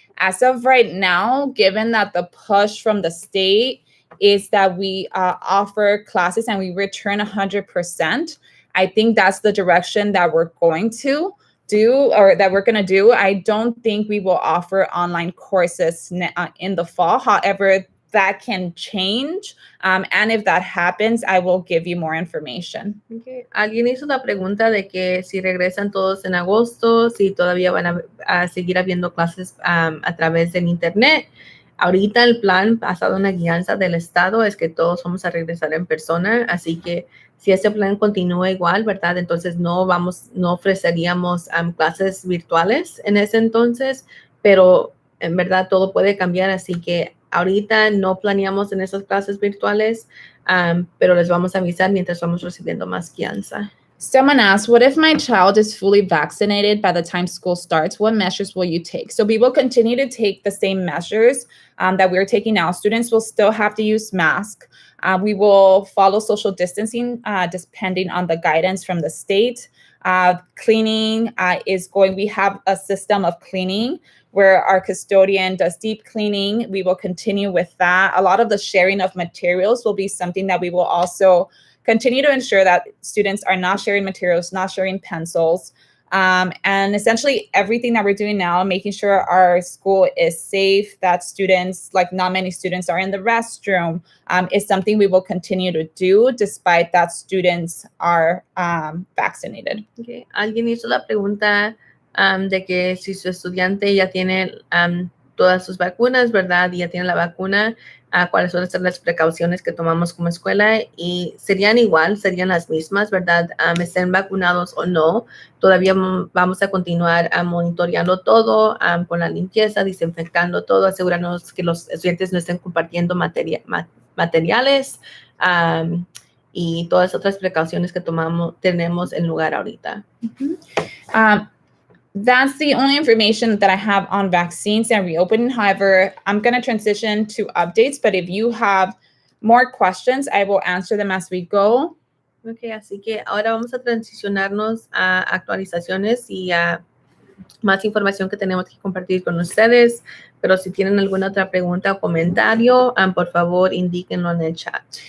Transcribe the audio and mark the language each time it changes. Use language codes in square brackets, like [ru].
[en] As of right now, given that the push from the state is that we offer classes and we return 100%, I think that's the direction that we're going to do, or that we're going to do. I don't think we will offer online courses in the fall. However, that can change. And if that happens, I will give you more information. Okay. [es] Alguien hizo la pregunta de que si regresan todos en agosto, si todavía van a seguir habiendo clases a través del internet. Ahorita el plan, basado en la guianza del Estado, es que todos vamos a regresar en persona. Así que si ese plan continúa igual, ¿verdad? Entonces no ofreceríamos clases virtuales en ese entonces, pero en verdad todo puede cambiar. Así que ahorita no planeamos en esas clases virtuales, pero les vamos a avisar mientras vamos recibiendo más guianza. [en] Someone asked, what if my child is fully vaccinated by the time school starts? What measures will you take? So we will continue to take the same measures that we're taking now. Students will still have to use masks. We will follow social distancing depending on the guidance from the state. Cleaning we have a system of cleaning where our custodian does deep cleaning. We will continue with that. A lot of the sharing of materials will be something that we will also continue to ensure that students are not sharing materials, not sharing pencils. And essentially everything that we're doing now, making sure our school is safe, that students, like not many students are in the restroom, is something we will continue to do despite that students are vaccinated. Okay. [es] Alguien hizo la pregunta de que si su estudiante ya tiene todas sus vacunas, ¿verdad? Y ya tiene la vacuna, cuáles son las precauciones que tomamos como escuela, y serían las mismas, ¿verdad? Estén vacunados o no, todavía vamos a continuar monitoreando todo, con la limpieza, desinfectando todo, asegurarnos que los estudiantes no estén compartiendo materiales y todas otras precauciones que tenemos en lugar ahorita. [en] That's the only information that I have on vaccines and reopening. However, I'm going to transition to updates, but if you have more questions, I will answer them as we go. [es] Ok, así que ahora vamos a transicionarnos a actualizaciones y a más información que tenemos que compartir con ustedes, pero si tienen alguna otra pregunta o comentario, por favor, indíquenlo en el chat.